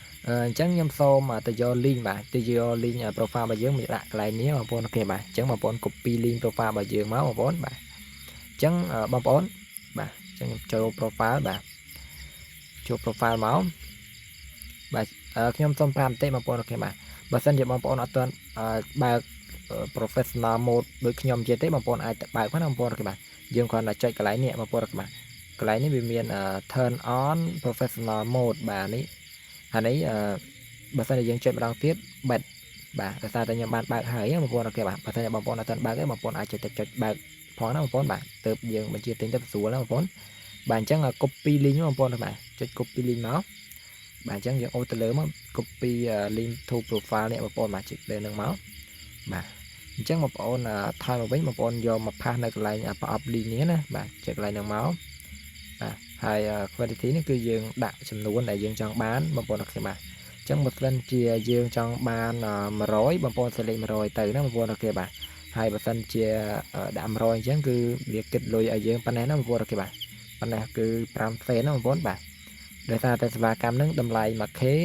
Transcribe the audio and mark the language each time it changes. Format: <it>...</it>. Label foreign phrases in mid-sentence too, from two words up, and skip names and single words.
<km>ចឹងខ្ញុំសូមទៅយក link បាទទៅយក</km> <en>link profile</en> <km>របស់យើងមកដាក់កន្លែងនេះបងប្អូនអូខេបាទអញ្ចឹងបងប្អូន</km> <en>copy link profile</en> <km>របស់យើងមកបងប្អូនបាទអញ្ចឹងបងប្អូនបាទអញ្ចឹងចូល profile បាទចូល profile មកបាទខ្ញុំសូម5បន្តិចបងប្អូនអូខេបាទបើសិនជាបងប្អូនអត់ទាន់បើក</km> <en>professional mode</en> <km>ដូចខ្ញុំនិយាយទេបងប្អូនអាចបើកបានបងប្អូនអូខេបាទយើងគ្រាន់តែចុចកន្លែងនេះបងប្អូនអូខេបាទកន្លែងនេះវាមាន</km> <en>turn on professional mode</en> <km>បាទនេះអានេះបើសិនជាយើងចុចម្ដងទៀតបិទបាទដោយសារតែខ្ញុំបានបើកហើយបងប្អូនអូខេបាទបើសិនជា បងប្អូនអត់ទាន់បើកទេបងប្អូនអាចចុចបើកផងណាបងប្អូនបាទទៅយើងបញ្ជាទិញទៅស្រួលណាបងប្អូនបាទអញ្ចឹង</km> <en>copy link</en> <km>បងប្អូនបាទចុច</km> <en>copy link</en> <km>មកបាទអញ្ចឹងយើងអូសទៅ លើមក</km> <en>copy link to profile</en> <km>នេះបងប្អូនបាទចុចលើនឹងមកបាទអញ្ចឹងបងប្អូនថយមកវិញបងប្អូនយកមកផាសនៅកន្លែងប្រអប់ link នេះណាបាទចុចកន្លែងនឹងមកបាទហើយ quantity នេះគឺយើងដាក់ចំនួនដែលយើងចង់បានបងប្អូនអូខេបាទអញ្ចឹងបើសិនជាយើងចង់បាន100បងប្អូន select 100ទៅណាបងប្អូនអូខេបាទហើយបើសិនជាដាក់100អញ្ចឹងគឺវាគិតលុយឲ្យយើងប៉ុណ្ណេះណាបងប្អូនអូខេបាទប៉ុណ្ណេះគឺ5 សេនណាបងប្អូនបាទដោយសារតែសេវាកម្មនឹងតម្លៃ 1k</km>